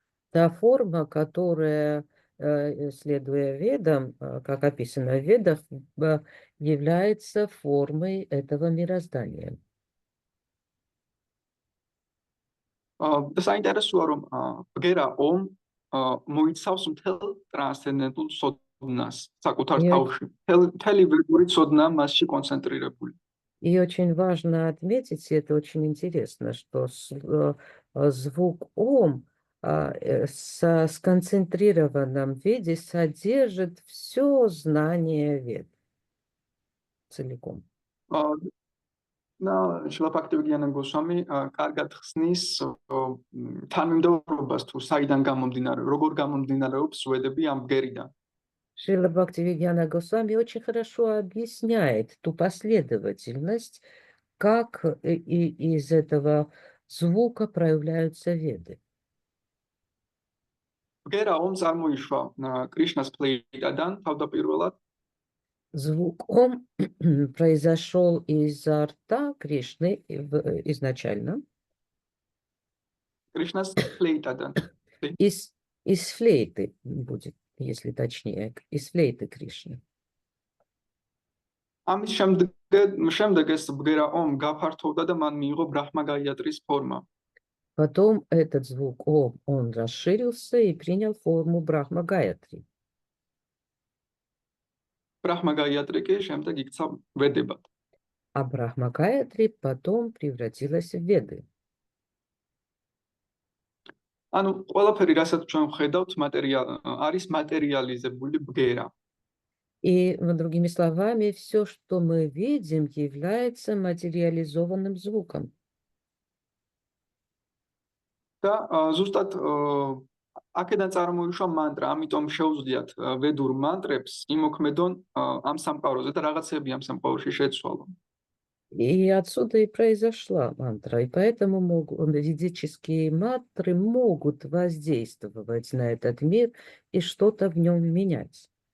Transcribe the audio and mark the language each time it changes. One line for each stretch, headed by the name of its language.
Russian: та форма, которая, следуя ведам, как описано в ведах, является формой этого мироздания.
Georgian: და საინტერესოა, რომ ბგერა ომ მოიცავს მთელ ტრანსცენდენტულ ცოდნას საკუთარ თავში. მთელი ვებური ცოდნა მასში კონცენტრირებული.
Russian: И очень важно отметить, и это очень интересно, что звук Ом в сконцентрированном виде содержит все знание вед целиком.
Georgian: შილაფაქტივგიანა გოსვამი კარგად ხსნის თანმიმდევრობას თუ საიდან გამომდინარე, როგორ გამომდინარეობს ვედები ამ ბგერიდან.
Russian: Шрила Бхактивидьяна Госвами очень хорошо объясняет ту последовательность, как из этого звука проявляются веды.
Georgian: ბგერა ომ წარმოიშვა კრიშნას ფლეიტადან თავდაპირველად.
Russian: Звук Ом произошел изо рта Кришны изначально.
Georgian: კრიშნას ფლეიტადან.
Russian: Из флейты будет, если точнее, из флейты Кришны.
Georgian: ამის შემდეგ ეს ბგერა ომ გაფართოვდა და მან მიიღო ბრაჰმა გაიატრის ფორმა.
Russian: Потом этот звук Ом, он расширился и принял форму Брахма Гаятри.
Georgian: ბრაჰმა გაიატრი კი შემდეგ იქცა ვედებად.
Russian: А Брахма Гаятри потом превратилась в Веды.
Georgian: ანუ ყველაფერი, რასაც ჩვენ ვხედავთ, არის მატერიალიზებული ბგერა.
Russian: И, другими словами, все, что мы видим, является материализованным звуком.
Georgian: და ზუსტად აქედან წარმოიშვა მანტრა, ამიტომ შეუძლიათ ვედურ მანტრებს იმოქმედონ ამ სამყაროზე და რაღაცები ამ სამყაროში შეცვალონ.
Russian: И отсюда и произошла мантра. И поэтому ведические мантры могут воздействовать на этот мир и что-то в нем менять.